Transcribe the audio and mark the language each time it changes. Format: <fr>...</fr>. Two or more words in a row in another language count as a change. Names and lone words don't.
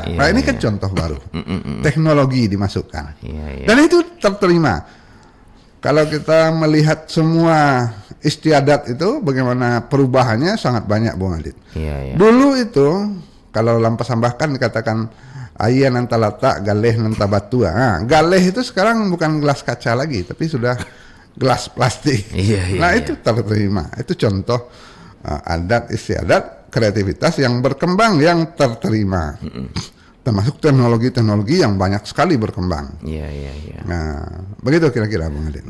<id>Ini kan contoh baru. Teknologi dimasukkan. Dan itu terterima. Kalau kita melihat semua istiadat itu bagaimana perubahannya sangat banyak, Bung Adit. Dulu itu kalau dalam Pasambahan dikatakan</id> <min>ayah nanta letak, galeh nanta batu.</min> <id>Galeh itu sekarang bukan gelas kaca lagi, tapi sudah gelas plastik. Itu terterima. Itu contoh adat istiadat kreativitas yang berkembang, yang terterima. Termasuk teknologi-teknologi yang banyak sekali berkembang. Nah, begitu kira-kira, Bung Adit.</id>